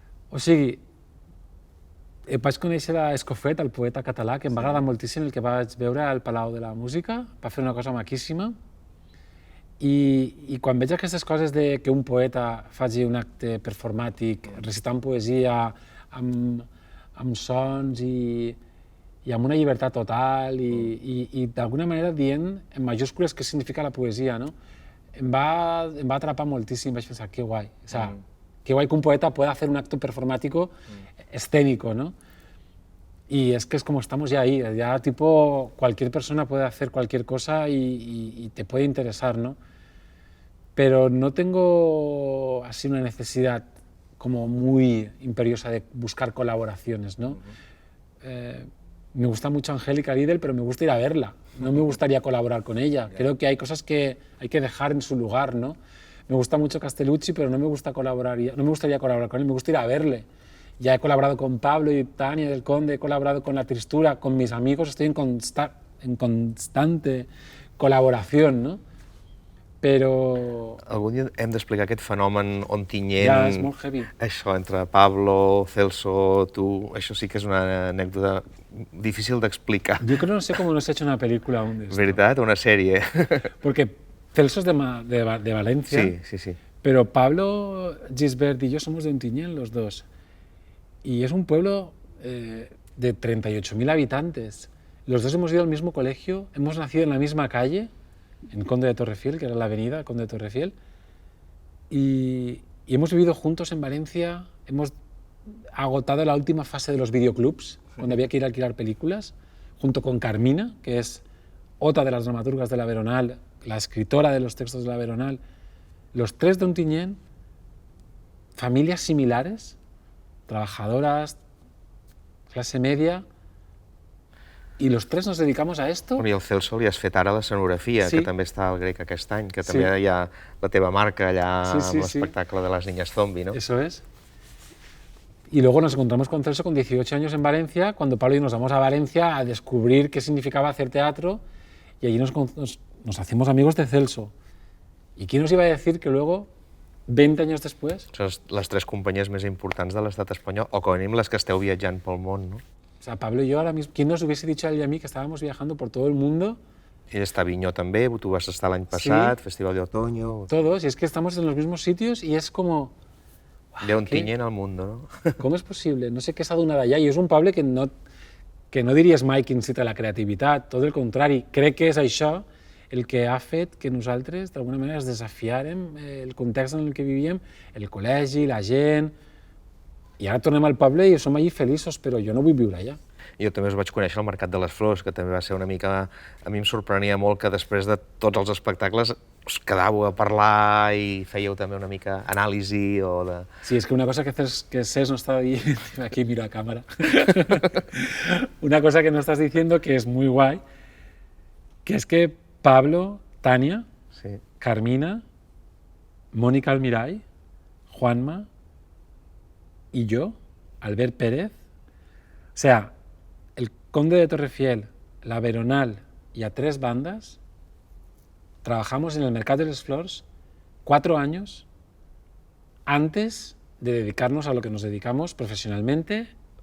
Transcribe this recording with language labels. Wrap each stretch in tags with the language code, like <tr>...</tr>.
<ca>O sigui, vaig conèixer l'Escofet, el poeta català, que em va agradar moltíssim el que vaig veure al Palau de la Música, va fer una cosa maquíssima, i quan veig aquestes coses de que un poeta faci un acte performàtic, recitant poesia, amb sons i amb una llibertat total i d'alguna manera dient en majúscules què significa la poesia, no? Em va atrapar moltíssim, vaig pensar, que guai.</ca> <es>O sea, qué guay que un poeta pueda hacer un acto performático escénico, ¿no? Y es que es como estamos ya ahí, ya tipo cualquier persona puede hacer cualquier cosa y te puede interesar, ¿no? Pero no tengo así una necesidad como muy imperiosa de buscar colaboraciones, ¿no? Me gusta mucho Angélica Lidl, pero me gusta ir a verla, no me gustaría colaborar con ella. Creo que hay cosas que hay que dejar en su lugar, ¿no? Me gusta mucho Castellucci, pero no me gustaría colaborar con él, me gusta ir a verle. Ya he colaborado con Pablo y Tania del Conde, he colaborado con La Tristura, con mis amigos, estoy en constante colaboración, ¿no?</es> <ca>Però... Algun dia hem d'explicar aquest fenomen ontinyent... Ja, és molt heavy. Això, entre Pablo, Celso, tu... Això sí que és una anècdota difícil d'explicar.</ca> <es>Yo creo, no sé cómo no se ha hecho una película aún de esto.</es> <ca>¿Veritat? Una sèrie.</ca> <es>Porque Celso es de Valencia, Sí, sí, sí. pero Pablo Gisbert y yo somos de Ontinyent los dos. Y es un pueblo de 38.000 habitantes. Los dos hemos ido al mismo colegio, hemos nacido en la misma calle, en Conde de Torrefiel, que era la avenida Conde de Torrefiel, y hemos vivido juntos en Valencia, hemos agotado la última fase de los videoclubs, cuando había que ir a alquilar películas, junto con Carmina, que es otra de las dramaturgas de La Veronal, la escritora de los textos de La Veronal. Los tres de Ontinyent, familias similares, trabajadoras, clase media, y los tres nos dedicamos a esto.</es> <ca>I el Celso li has fet ara l'escenografia, Sí. que també està al Grec aquest any, que Sí. també hi ha la teva marca allà Sí, sí, amb sí. l'espectacle de les niñas zombi, no?</ca> <es>Eso es. Y luego nos encontramos con Celso con 18 años en Valencia, cuando Pablo y yo nos vamos a Valencia a descubrir qué significaba hacer teatro, y allí nos hacemos amigos de Celso. ¿Y quién nos iba a decir que luego, 20 años después,</es> <ca>Són les tres companyies més importants de l'estat espanyol, o com a mínim les que esteu viatjant pel món, no?</ca> <es>o sea, Pablo y yo ahora mismo, ¿quién nos hubiese dicho a él y a mí que estábamos viajando por todo el mundo,</es> <ca>Ell està a Avinyó també, tu vas estar l'any passat, Festival de Otoño,</ca> <es>todos, y es que estamos en los mismos sitios y es como, de Ontinyent al mundo, no? ¿cómo es posible?</es> <ca>No sé què s'ha donat allà, i és un poble que no diries mai que incita la creativitat, tot el contrari, crec que és això el que ha fet que nosaltres d'alguna manera es desafiàrem el context en el que vivíem, el col·legi, la gent, i ara tornem al poble i som allí feliços, però jo no vull viure allà. Jo també us vaig conèixer al Mercat de les Flors, que també va ser una mica... A mi em sorprenia molt que després de tots els espectacles us quedàveu a parlar i fèieu també una mica anàlisi o de...</ca> <es>Sí, es que una cosa que Cés no está diciendo, aquí miro a cámara, una cosa que no estás diciendo que es muy guay, que es que Pablo, Tania, Sí. Carmina, Mónica Almiray, Juanma y yo, Albert Pérez, o sea, el Conde de Torrefiel, La Veronal y a tres bandas, trabajamos en el Mercat de les Flors 4 años antes de dedicarnos a lo que nos dedicamos profesionalmente.</es>